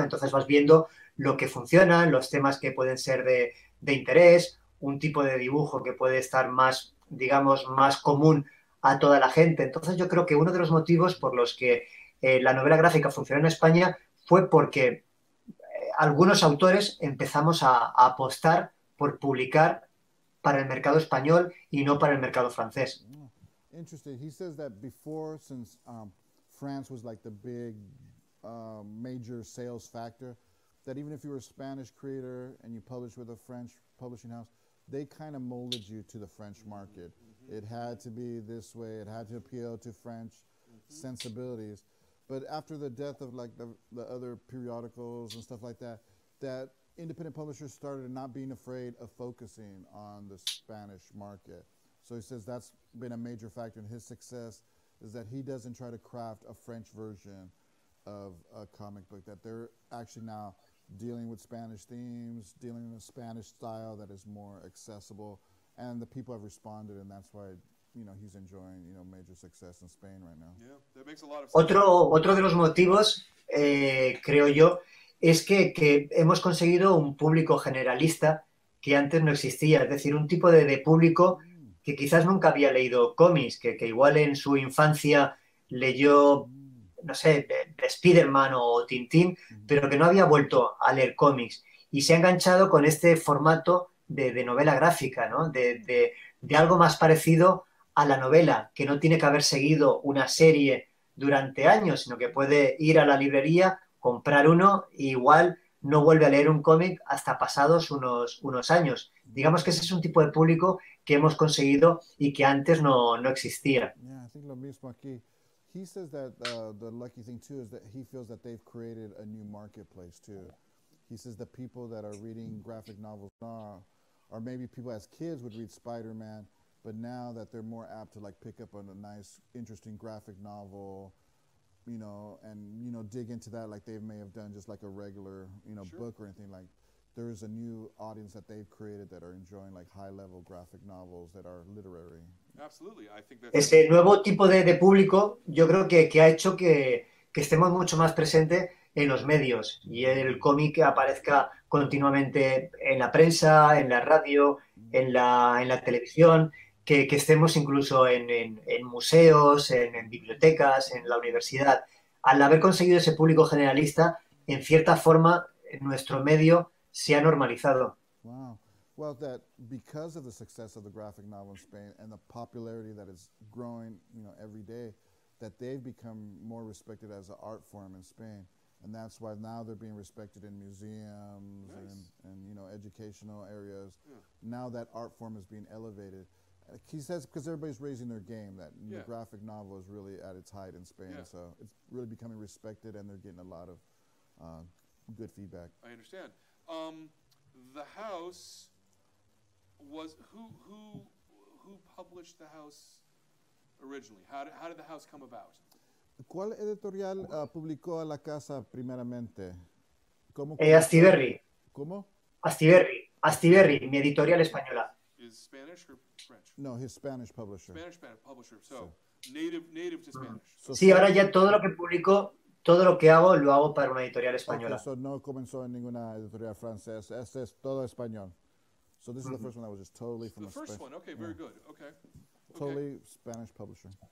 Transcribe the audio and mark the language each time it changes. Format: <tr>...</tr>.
<es>Entonces vas viendo lo que funciona, los temas que pueden ser de interés, un tipo de dibujo que puede estar más, digamos, más común a toda la gente. Entonces yo creo que uno de los motivos por los que la novela gráfica funcionó en España fue porque algunos autores empezamos a apostar por publicar para el mercado español y no para el mercado francés.</es> <en>Oh, interesting. He says that before, since France was like the big major sales factor, that even if you were a Spanish creator and you published with a French publishing house, they kind of molded you to the French market. It had to be this way. It had to appeal to French sensibilities. But after the death of like the other periodicals and stuff like that, that independent publishers started not being afraid of focusing on the Spanish market. So he says that's been a major factor in his success, is that he doesn't try to craft a French version of a comic book, that they're actually now dealing with Spanish themes, dealing in a Spanish style that is more accessible, and the people have responded, and that's why, you know, he's enjoying, you know, major success in Spain right now. Yeah, that makes a lot of sense.</en> <es>Otro de los motivos, creo yo, es que hemos conseguido un público generalista que antes no existía, es decir, un tipo de público que quizás nunca había leído cómics, que igual en su infancia leyó, no sé, de Spider-Man o Tintín, pero que no había vuelto a leer cómics y se ha enganchado con este formato de novela gráfica, ¿no? De algo más parecido a la novela, que no tiene que haber seguido una serie durante años, sino que puede ir a la librería, comprar uno e igual no vuelve a leer un cómic hasta pasados unos años. Digamos que ese es un tipo de público que hemos conseguido y que antes no existía.</es> <en>Yeah, I think</en> <es>lo mismo aquí.</es> <en>He says that the lucky thing too is that he feels that they've created a new marketplace too. He says that people that are reading graphic novels now, or maybe people as kids would read Spider-Man, but now that they're more apt to like pick up on a nice, interesting graphic novel, you know, and, you know, dig into that like they may have done just like a regular, you know, Sure. book or anything. Like there is a new audience that they've created that are enjoying like high-level graphic novels that are literary. Absolutely. I think that's</en> <es>Ese nuevo tipo de público yo creo que ha hecho que estemos mucho más presentes en los medios y el cómic aparezca continuamente en la prensa, en la radio, en la televisión, que estemos incluso en museos, en bibliotecas, en la universidad. Al haber conseguido ese público generalista, en cierta forma, nuestro medio se ha normalizado.</es> <en>Wow. Well, that because of the success of the graphic novel in Spain and the popularity that is growing, you know, every day, that they've become more respected as an art form in Spain. And that's why now they're being respected in museums and you know, educational areas. Yeah. Now that art form is being elevated. He says because everybody's raising their game, that the graphic novel is really at its height in Spain. Yeah. So it's really becoming respected, and they're getting a lot of good feedback. I understand. The house was who published the house originally? How did the house come about?</en> <es>¿Cuál editorial publicó a la casa primeramente? ¿Cómo? Astiberri. ¿Cómo? Astiberri, mi editorial española.</es> <en>Is Spanish or French? No, his Spanish publisher. Spanish publisher. So native to Spanish. So,</en> <es>Sí, ahora ya todo lo que publico, todo lo que hago, lo hago para una editorial española.</es> <en>okay, so</en> <es>no comenzó en ninguna editorial francesa. Este es todo español.</es> <en>So this is the first one that was just totally from The first Spanish. one. Okay, very good. Okay. Totally Spanish publisher.</en>